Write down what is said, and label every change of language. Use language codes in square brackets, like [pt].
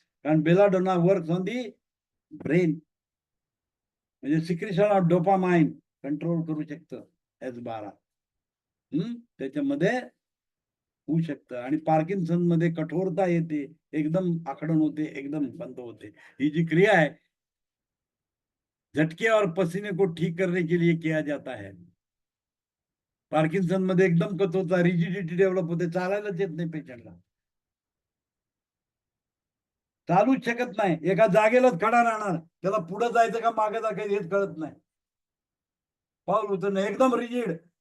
[mr] कारण belladonna [en] works on the brain, [mr] म्हणजे [en] secretion of dopamine [mr] control करू शकतं S12. त्याच्यामध्ये होऊ शकतं. आणि पार्किन्सन मध्ये कठोरता येते, एकदम आखडण होते, एकदम बंद होते. ही जी [hi] क्रिया है झटके और पसीने को ठीक करने के लिए किया जाता है. [mr] पार्किन्सन मध्ये एकदम कठोरता, रिजिडिटी डेव्हलप होते, चालायलाच येत नाही पेशंटला, चालूच शकत नाही, एका जागेलाच खडा राहणार, त्याला पुढे जायचं का मागे जायचं हेच कळत नाही, पाऊल उचलणं एकदम रिजिड.